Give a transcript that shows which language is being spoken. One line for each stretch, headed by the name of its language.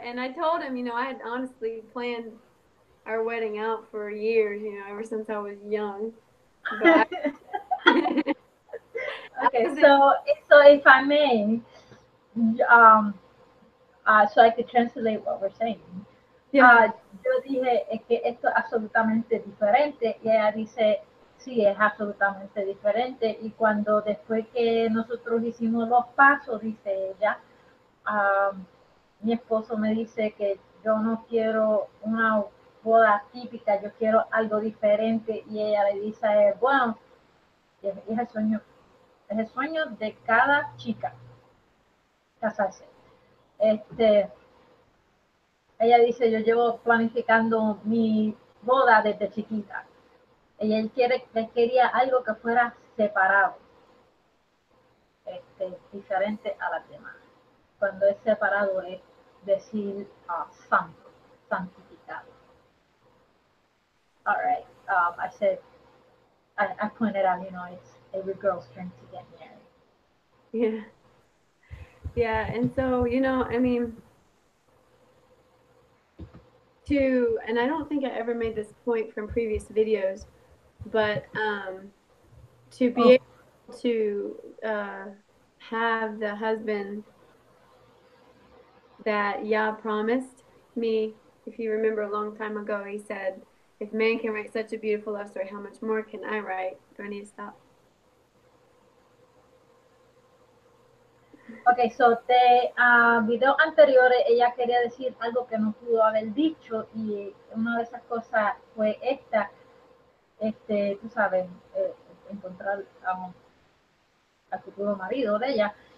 English: And I told him, I had honestly planned our wedding out for years, ever since I was young. But Okay, so if I may, um, so I could translate what we're saying. yeah.
Spanish: Yo dije, es que esto es absolutamente diferente, y ella dice, sí, es absolutamente diferente, y cuando después que nosotros hicimos los pasos, dice ella, mi esposo me dice que yo no quiero una boda típica, yo quiero algo diferente, y ella le dice, bueno, es el sueño de cada chica, casarse. Ella dice, yo llevo planificando mi boda desde chiquita. Y él quería algo que fuera separado, diferente a las demás. Cuando es separado es decir santo, santificado.
English: All right. I said, I pointed out, it's every girl's dream to get married. Yeah. Yeah. And so, I mean, and I don't think I ever made this point from previous videos, but to be able to have the husband that Yah promised me. If you remember, a long time ago, he said, if man can write such a beautiful love story, how much more can I write? Do I need to stop? Ok, so
Spanish: de videos anteriores ella quería decir algo que no pudo haber dicho, y una de esas cosas fue esta, tú sabes, encontrar al futuro marido de ella.